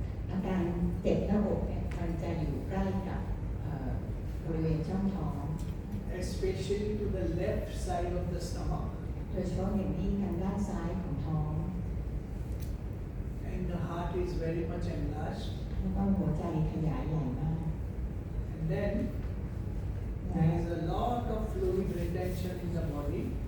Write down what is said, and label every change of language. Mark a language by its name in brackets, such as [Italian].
[Thai] อาการเจ็บหน้าอกเนี่ยมันจะอยู่ใกล้กับบริเวณช่องท้อง [English] Especially to the left side of the stomach. [Thai] โดยเฉพาะอย่างยิ่งทางด้านซ้ายของท้อง [English] And the heart is very much enlarged. [Thai] แล้วก็หัวใจขยายใหญ่มาก [English] And then there is a lot of fluid retention in the body.